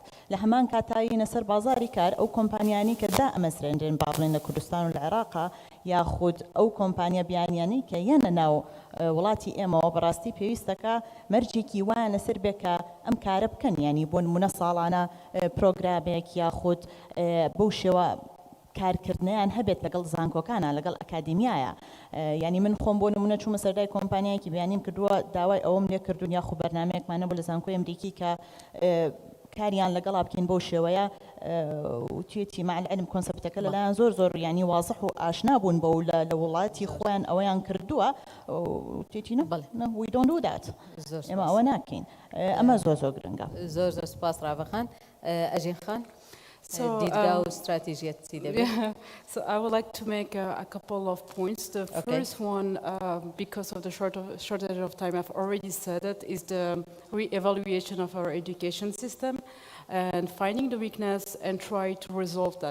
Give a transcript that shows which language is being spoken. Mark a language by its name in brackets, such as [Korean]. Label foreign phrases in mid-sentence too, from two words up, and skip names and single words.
[Central Kurdish] لە هەمان کاتایینە سەر بازاری کار ئەو کۆمپانیانی کە دا ئەمەسرێنرێن با بڵێن لە کوردستان و لە عێراقا یاخود ئەو کۆمپانیا بیانیانی کە یەنە ناو وڵاتی ئێمەوە بەڕاستی پێویستەکە مەرجێکی وایە لەسەر بێ کە ئەم کارە بکەن ینی بۆ نمونە ساڵانە پرۆگرامێک یاخود بەو شێوە کارکردنیان هەبێت لەگەڵ زانکۆکانە لەگەڵ ئەکادمیایە ینی من خۆم بۆ نمونە چوومە سەردای کۆمپانیایەکی بیانیم کردووە داوای ئەوم لێ کردوون یاخو بەرنامەیەکمانە بۆ لە زانکۆی ئەمریکی کە کاریان لەگەڵا بکەین بەو شێوەیە وتێتی [Arabic] مع العلم [Central Kurdish] کۆنسەپتەکە لەلایەن زۆر ینی وازح و ئاشنا بوون بەو لە وڵاتی خۆیان ئەوەیان کردووە وتێتی [English] we don't do that [Central Kurdish] ئێمە ئەوە ناکەین ئەمە زۆر گرنگە زۆر سپاس ڕاڤەخان ئەژین خان [English] So I would like to make a couple of points. The first one, because of the shortage of time, I've already said it, is the re-evaluation of our education system and finding the weakness and try to resolve that.